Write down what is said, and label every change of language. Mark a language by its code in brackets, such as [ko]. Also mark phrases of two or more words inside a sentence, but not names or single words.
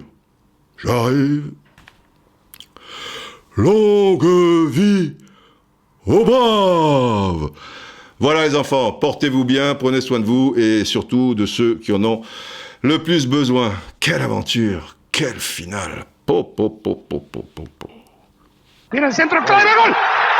[fr] J'arrive. Longue vie aux braves. Voilà les enfants, portez-vous bien, prenez soin de vous et surtout de ceux qui en ont le plus besoin. Quelle aventure, quelle finale. Po, po, po, po, po, po, po. [es] Tira el centro, clave, gol.